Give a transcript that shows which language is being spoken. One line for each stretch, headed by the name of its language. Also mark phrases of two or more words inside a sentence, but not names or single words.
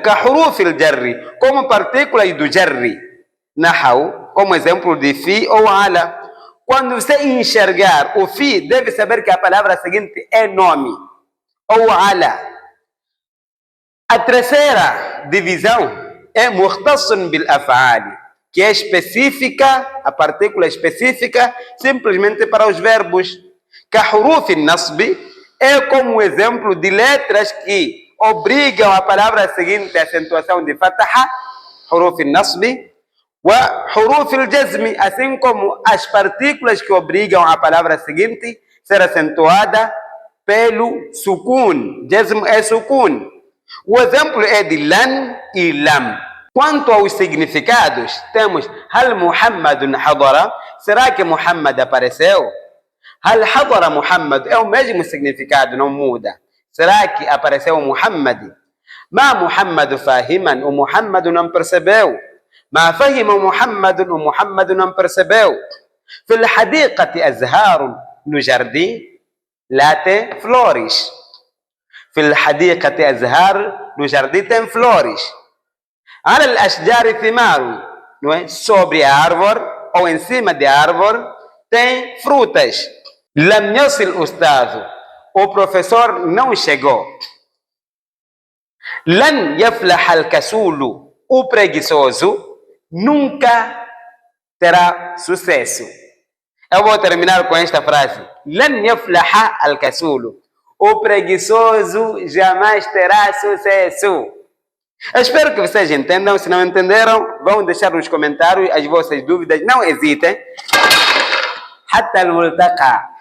Arabic: كحروف الجر,
Portuguese: como partículas do jarri. Nahau, como exemplo de fi ou ala. Quando você enxergar o fi, deve saber que a palavra seguinte é nome, ou ala. A terceira divisão é
Arabic: مختص بالأفعال,
Portuguese: que é específica, a partícula específica, simplesmente para os verbos.
Arabic: كحروف النصب
Portuguese: é como exemplo de letras que obrigam a palavra seguinte a acentuação de fataha,
Arabic: حروف النصب. حروف الجزم,
Portuguese: assim como as partículas que obrigam a palavra seguinte a ser acentuada pelo sukun. Jazm é sukun. O exemplo é de lan e lam. Quanto aos significados, temos
Arabic: هل محمد حضر.
Portuguese: Será que Muhammad apareceu?
Arabic: هل حضر محمد
Portuguese: é o mesmo significado, não muda. Será que apareceu Muhammad?
Arabic: ما محمد فاهمًا,
Portuguese: o Muhammad não percebeu.
Arabic: ما فهم محمد ومحمد
Portuguese: não percebeu.
Arabic: في الحديقة أزهار
Portuguese: no jardim lá tem flores.
Arabic: في الحديقة أزهار
Portuguese: no jardim tem flores.
Arabic: على الأشجار ثمار,
Portuguese: não é? Sobre a árvore ou em cima da árvore tem frutas.
Arabic: لم يصل أستاذ,
Portuguese: o professor não chegou.
Arabic: لن يفلح الكسول,
Portuguese: o preguiçoso nunca terá sucesso. Eu vou terminar com esta frase.
Arabic: لن يفلح الكسول.
Portuguese: O preguiçoso jamais terá sucesso. Eu espero que vocês entendam. Se não entenderam, vão deixar nos comentários as vossas dúvidas. Não hesitem.
Arabic: حتى الملتقى.